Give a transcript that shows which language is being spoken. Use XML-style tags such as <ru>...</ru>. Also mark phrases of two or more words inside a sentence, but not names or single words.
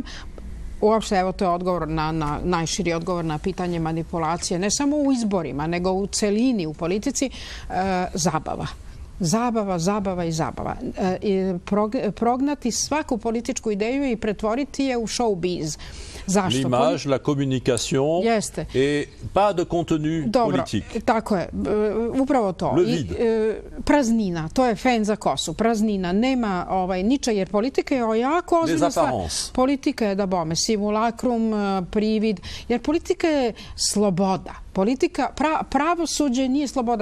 <sr>Uopšte, evo, to je odgovor na najširi odgovor na pitanje manipulacije, ne samo u izborima, nego u celini, u politici, zabava. Zabava, zabava i zabava. Prognati svaku političku ideju i pretvoriti je u showbiz. Zašto?</sr> <fr>L'image, la communication et pas de contenu politique.</fr> <sr>Tako je. Upravo to.</sr> <fr>Le vide.</fr> <sr>Praznina. To je fen za kosu. Praznina. Nema niča, jer politika je jako ozbiljna stvar. Politika je, da bome, simulakrum, privid. Jer politika je sloboda. Politika, pravosuđe nije sloboda.</sr>